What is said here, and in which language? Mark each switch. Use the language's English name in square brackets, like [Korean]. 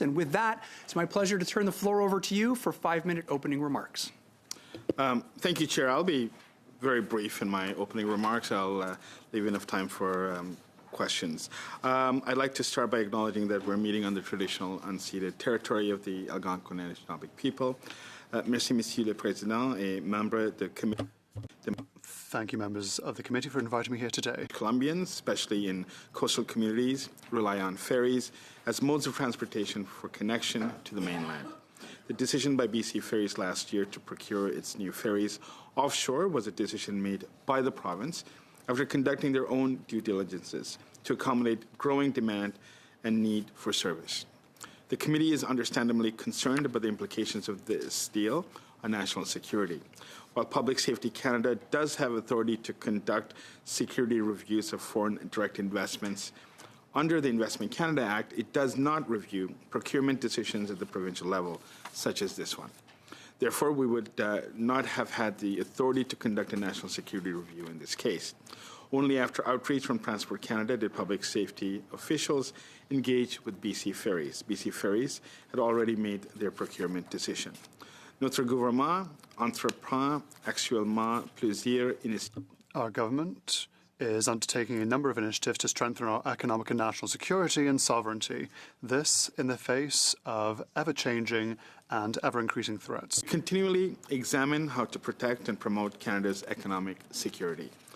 [English] And with that, it's my pleasure to turn the floor over to you for 5-minute opening remarks. Thank you, Chair. I'll be very brief in my opening remarks. I'll leave enough time for questions. I'd like to start by acknowledging that we're meeting on the traditional unceded territory of the Algonquin and Anishinaabe people. [French] Merci, Monsieur le Président et membres de comité. [English] Thank you, members of the committee, for inviting me here today. Colombians, especially in coastal communities, rely on ferries as modes of transportation for connection to the mainland. The decision by BC Ferries last year to procure its new ferries offshore was a decision made by the province after conducting their own due diligences to accommodate growing demand and need for service. The committee is understandably concerned about the implications of this deal on national security. While Public Safety Canada does have authority to conduct security reviews of foreign direct investments under the Investment Canada Act, it does not review procurement decisions at the provincial level, such as this one. Therefore, we would not have had the authority to conduct a national security review in this case. Only after outreach from Transport Canada did public safety officials engage with BC Ferries. BC Ferries had already made their procurement decision. [French] Notre gouvernement entreprend actuellement plusieurs initiatives. [English] Our government is undertaking a number of initiatives to strengthen our economic and national security and sovereignty. This in the face of ever-changing and ever-increasing threats. Continually examine how to protect and promote Canada's economic security.